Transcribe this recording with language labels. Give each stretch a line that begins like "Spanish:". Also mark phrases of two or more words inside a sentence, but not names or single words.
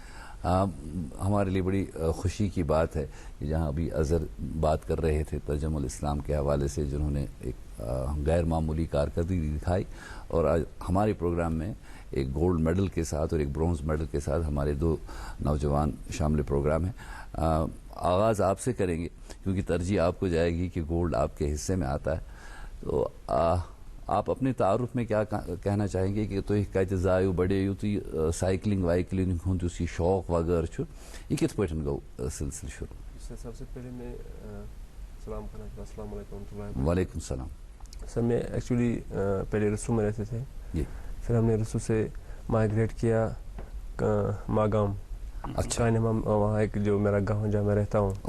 Urdu: ہمارے لیے بڑی خوشی کی بات ہے کہ جہاں ابھی اظہر بات کر رہے تھے تجمل اسلام کے حوالے سے، جنہوں نے ایک غیر معمولی کارکردگی دکھائی اور آج ہمارے پروگرام میں ایک گولڈ میڈل کے ساتھ اور ایک برانز میڈل کے ساتھ ہمارے 2 نوجوان شامل پروگرام ہے. آغاز آپ سے کریں گے کیونکہ ترجیح آپ کو جائے گی کہ گولڈ آپ کے حصے میں آتا ہے. تو آپ اپنے تعارف میں کیا کہنا چاہیں گے کہ
Kashmiri: تہٕ کتھ جایہ بڑے تہٕ سائیکلنگ وائیکلنگ ہُند شوق وغیرہ یہ کِتھ پٮ۪ گو سِلسِلہ شروع?
Urdu: سب سے پہلے میں سلام کرنا چاہتا ہوں. السلام علیکم. وعلیکم السلام. سر میں ایکچوئلی پہلے رسو میں رہتے تھے، پھر ہم نے رسو سے مائگریٹ کیا ماگام. اچھا. وہاں ایک جو میرا گاؤں جہاں میں رہتا ہوں.